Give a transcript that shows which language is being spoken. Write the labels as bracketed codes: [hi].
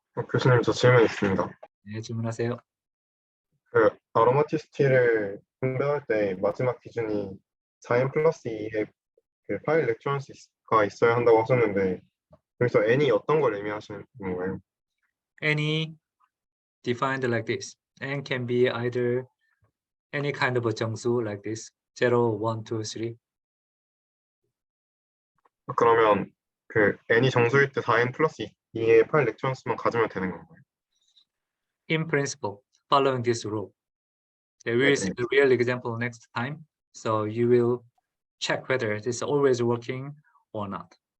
[ko] 교수님, 저 질문 있습니다. 네, 질문하세요. 그 아로마티스티를 분배할 때 마지막 기준이 4n 플러스 2의 그 파일 일렉트론스가 있어야 한다고 하셨는데, 그래서 n이 어떤 걸 의미하시는 건가요? [en] Any defined like this. N can be either any kind of a 정수 like this. 0, 1, 2, 3. [ko] 그러면 그 n이 정수일 때 4n 플러스 2의 파일 일렉트론스만 가지면 되는 건가요? [en] In principle, following this rule. We will see the real example next time. So you will check whether this is always working or not.